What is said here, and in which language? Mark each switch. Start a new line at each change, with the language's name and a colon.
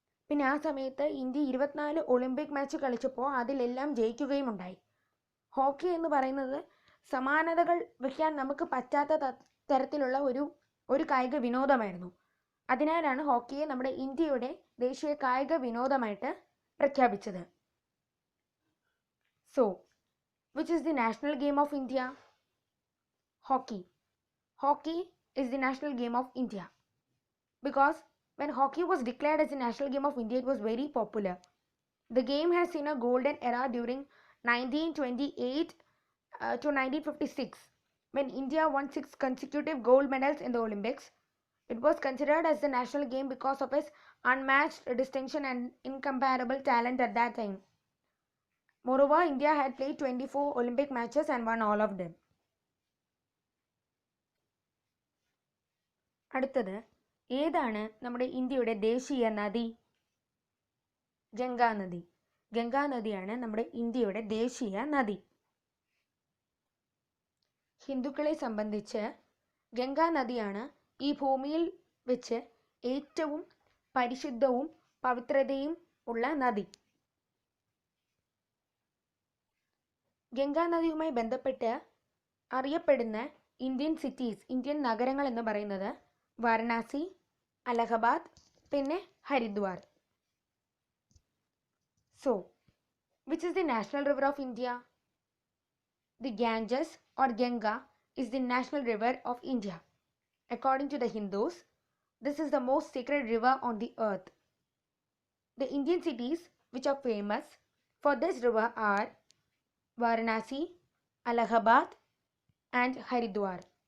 Malayalam: പിന്നെ ആ സമയത്ത് ഇന്ത്യ 24 ഒളിമ്പിക് മാച്ച് കളിച്ചപ്പോൾ അതിലെല്ലാം ജയിക്കുകയും ഉണ്ടായി. ഹോക്കി എന്ന് പറയുന്നത് സമാനതകൾ വയ്ക്കാൻ നമുക്ക് പറ്റാത്ത തരത്തിലുള്ള ഒരു കായിക വിനോദമായിരുന്നു. അതിനാലാണ് ഹോക്കിയെ നമ്മുടെ ഇന്ത്യയുടെ ദേശീയ കായിക വിനോദമായിട്ട് പ്രഖ്യാപിച്ചത്.
English: So which is the national game of India? Hockey. Hockey is the national game of India because when hockey was declared as the national game of India, it was very popular. The game has seen a golden era during 1928 to 1956 when India won 6 consecutive gold medals in the Olympics. It was considered as the national game because of its unmatched distinction and incomparable talent at that time. Moreover, India had played 24 Olympic matches and won all of them.
Malayalam: അടുത്തത്, ഏതാണ് നമ്മുടെ ഇന്ത്യയുടെ ദേശീയ നദി? ഗംഗാ നദി. ഗംഗാ നദിയാണ് നമ്മുടെ ഇന്ത്യയുടെ ദേശീയ നദി. ഹിന്ദുക്കളെ സംബന്ധിച്ച് ഗംഗാ നദിയാണ് ഈ ഭൂമിയിൽ വെച്ച് ഏറ്റവും പരിശുദ്ധവും പവിത്രതയും ഉള്ള നദി. ഗംഗാ നദിയുമായി ബന്ധപ്പെട്ട് അറിയപ്പെടുന്ന
English: Indian cities,
Malayalam: ഇന്ത്യൻ നഗരങ്ങൾ എന്ന് പറയുന്നത് വാരണാസി, അലഹബാദ്, പിന്നെ Haridwar.
English: So which is the national river of India? The Ganges or Ganga is the national river of India. According to the Hindus, this is the most sacred river on the earth. The Indian cities which are famous for this river are Varanasi, Allahabad and Haridwar.